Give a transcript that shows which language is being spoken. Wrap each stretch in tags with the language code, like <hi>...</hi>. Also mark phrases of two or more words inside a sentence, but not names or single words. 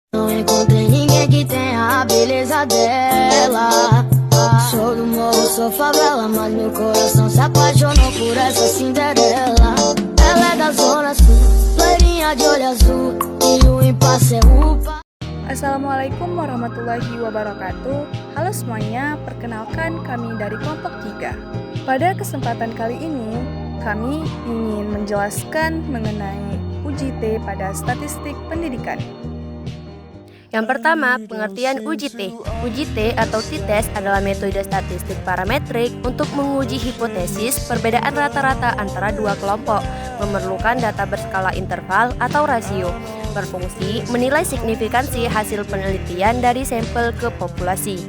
<pt>Não encontrei ninguém que tenha a beleza dela. Sou do morro, sou favela, mas meu coração se apaixonou por essa Cinderela. Ela é da zona sul, loirinha de olho azul, e o impasse é upa.</pt> <ar>السلام عليكم ورحمة الله وبركاته.</ar> <id>Halo semuanya, perkenalkan kami dari kelompok 3. Pada kesempatan kali ini, kami ingin menjelaskan mengenai UJT pada statistik pendidikan. Yang pertama, pengertian UJT. UJT atau t-test adalah metode statistik parametrik untuk menguji hipotesis perbedaan rata-rata antara dua kelompok, memerlukan data berskala interval atau rasio, berfungsi menilai signifikansi hasil penelitian dari sampel ke populasi.</id>